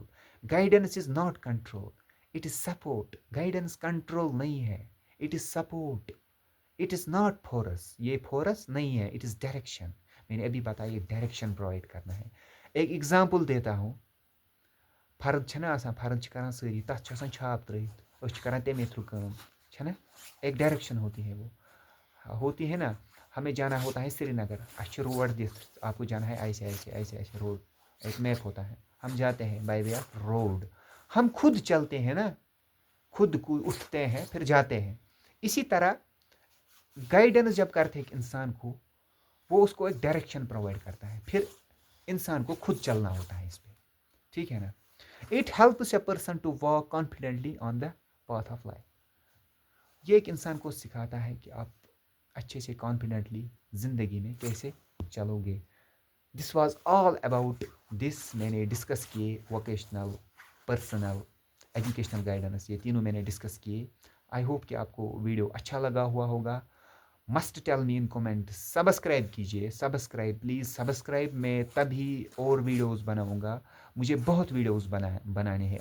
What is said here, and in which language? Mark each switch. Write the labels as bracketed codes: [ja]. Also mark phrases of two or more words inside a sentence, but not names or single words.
[en] guidance is not control, it is support. [hi] गाइडेंस कंट्रोल नहीं है, [en] it is support. it is not force, [hi] ये फोरस नहीं है, [en] it is direction. [hi] मैंने अभी बताया डायरेक्शन प्रोवाइड करना है। एक एग्जाम्पल देता हूँ, [ks] फर्द छना आसान, फर्द करान सारी, तथ छ आसान छाप त्रित, अस करान तमे थ्रू काम, छना [hi] एक डायरेक्शन होती है, वो होती है ना। हमें जाना होता है श्रीनगर, अच्छे रोड दिख, आपको जाना है ऐसे ऐसे ऐसे ऐसे रोड, एक मैप होता है, हम जाते हैं [en] by way of road. [hi] हम खुद चलते हैं ना, खुद को उठते हैं फिर जाते हैं। इसी तरह गाइडेंस जब करते हैं एक इंसान को, वो उसको एक डायरेक्शन प्रोवाइड करता है, फिर इंसान को खुद चलना होता है इस पे, ठीक है ना। [en] it helps a person to walk confidently on the path of life, [hi] ये एक इंसान को सिखाता है कि आप अच्छे से कॉन्फिडेंटली ज़िंदगी में कैसे चलोगे। [en] this was all about this, [hi] मैंने डिस्कस किए वोकेशनल, पर्सनल, एजुकेशनल गाइडेंस, ये तीनों मैंने डिस्कस किए। [en] I hope [hi] कि आपको वीडियो अच्छा लगा हुआ होगा। [en] must tell me in comment, subscribe [hi] कीजिए, [en] subscribe please subscribe. [hi] मैं तभी और वीडियोस बनाऊंगा, मुझे बहुत वीडियोस बनाने हैं।